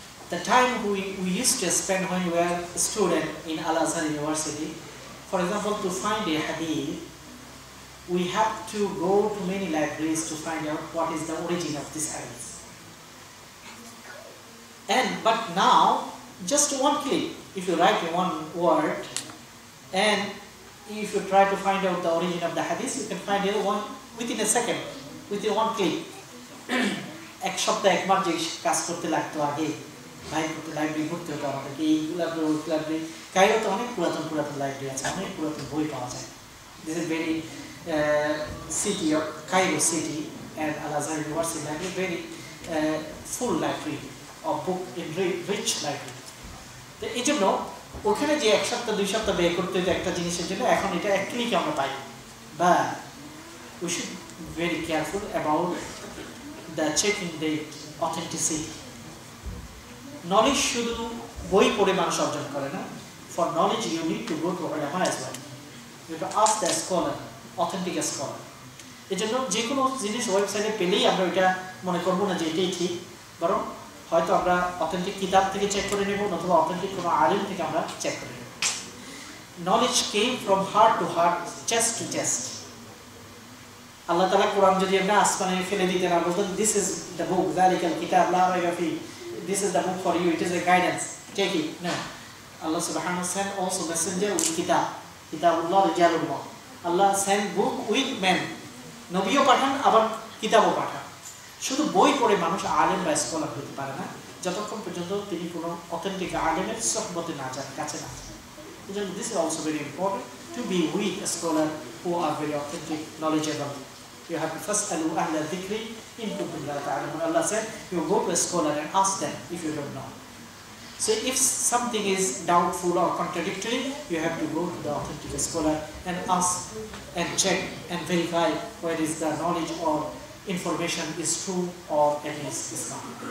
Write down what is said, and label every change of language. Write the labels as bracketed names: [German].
[English] The time we used to spend when we were a student in Al-Azhar University, for example, to find a hadith, we have to go to many libraries to find out what is the origin of this hadith. But now, just one click, if you write one word, and if you try to find out the origin of the hadith, you can find it within a second, within one click. [Bangla] এক সপ্তাহ একবার যে কাজ করতে লাগতো আগে, library ঘুরতে হতো আমাদেরকে, এইগুলা লাইব্রেরি কায়রোতে অনেক পুরাতন লাইব্রেরি আছে, অনেক পুরাতন বই পাওয়া যায়। [English] This is very city of Cairo city and Al-Azhar University library, very full library of book in rich library. [Bangla] তো এই জন্য ওখানে যে এক সপ্তাহ 2 সপ্তাহ ব্যয় করতে হতো একটা জিনিসের জন্য, এখন এটা এক ক্লিকে আমরা পাই। [English] But we should be very careful about the checking the authenticity. [Bangla] Knowledge শুধু বই পড়ে মানুষ অর্জন করে না। [English] For knowledge you need to go to ulama as well. You have to ask the scholar, authentic scholar. [Bangla] এজন্য যে কোনো জিনিস ওয়েবসাইটে পেলেই আমরা এটা মনে করব না যে এটাই ঠিক, বরং হয়তো আমরা অথেন্টিক কিতাব থেকে চেক করে নেব অথবা অথেন্টিক কোনো আলিম থেকে আমরা চেক করে নেব। [English] Knowledge came from heart to heart, chest to chest. [Bangla] আল্লাহ তাআলা কোরআন যদি আমরা আসমানে ফেলে দিতেন আর বলতেন [English] this is the book [Arabic] যালিকাল কিতাব লা রাইবা ফি, [English] this is the book for you, it is a guidance, take it. No. Allah subhanahu wa ta'ala sent also messenger with kitab. [Arabic] Kitabullah rijalullah. [English] Allah sent book with men. [Bangla] নবীও পাঠান আবার কিতাবও পাঠান। শুধু বই পড়ে মানুষ আলেম বা স্কলার হতে পারে না যতক্ষণ পর্যন্ত তিনি কোনো অথেন্টিক আলেমের সহবতে না যান, কাছে না যান। [English] এজন্য this is also very important to be with a scholar who are very authentic, knowledgeable. You have to first [Arabic] alu ahla dhikri in kuntum la ta'lamun. [English] Allah said you go to a scholar and ask them if you don't know. So if something is doubtful or contradictory, you have to go to the authentic scholar and ask and check and verify whether is the knowledge or information is true or it is not.